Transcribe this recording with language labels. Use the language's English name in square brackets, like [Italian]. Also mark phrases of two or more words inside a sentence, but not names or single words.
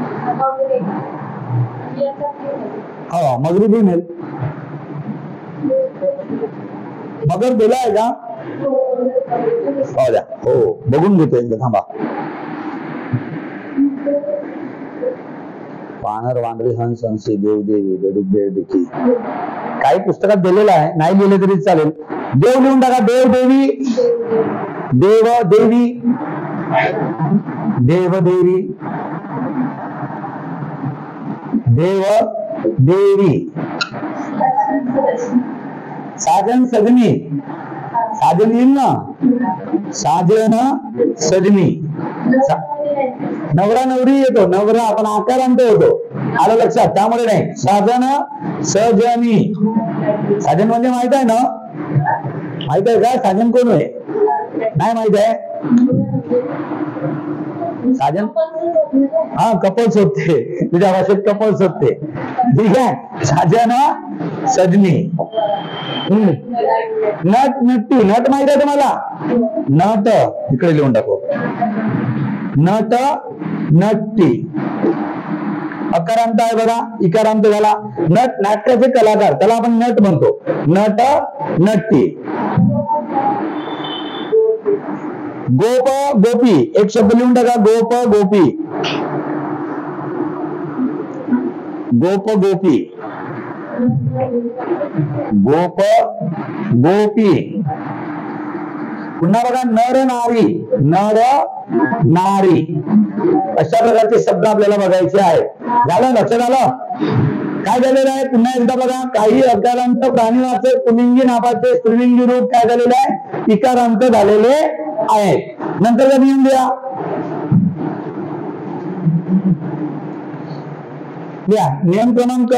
[Marathi] हो मगरी दिनेल. मगर दिला आहे का? हो द्या. हो बघून घेतो एकदा, थांबा. वानर, वानरी, हंस, हंसी, देवदेवी, बेडूक, बेडकी. काही पुस्तकात दिलेलं आहे, नाही लिहिले तरी चालेल. देव लिहून टाका. देव, देवी. देव, देवी. देव, देवी. देव, देवी. साजन, सजनी. साजन येईल ना. साजन, सजनी. नवरा, नवरी येतो. नवरा आपण आकारांत होतो. आलं लक्षात? त्यामुळे नाही. साजन, सजनी. साजन म्हणजे माहित आहे ना? माहित आहे का? साजन कोण आहे? नाही माहित आहे? साजन हा कपल्स होते. तुझ्या भाषेत कपल्स होते. ठीक आहे. साजन, सजनी. नट, नट्टी. नट माहित आहे तुम्हाला? नट इकडे लिहून टाकू. नट, नट्टी. अकारांत आहे बघा, इकारांत झाला. नट नाट्याचे कलाकार, त्याला आपण नट म्हणतो. नट, नट्टी. गोप, गोपी. एक शब्द लिहून टाका. गोप, गोपी. गोप, गोपी. गोप, गोपी. पुन्हा बघा नर, नारी. नर, नारी. अशा प्रकारचे शब्द आपल्याला बघायचे आहेत. झालं? लक्षात आलं? काय झालेलं आहे? पुन्हा एकदा बघा. काही अकारांत प्राणीवाचक पुल्लिंगी नावाचे स्त्रीलिंगी रूप काय झालेले आहे? इकारांत झालेले आहेत. नंतर नियम लिहा. लिहा नियम क्रमांक.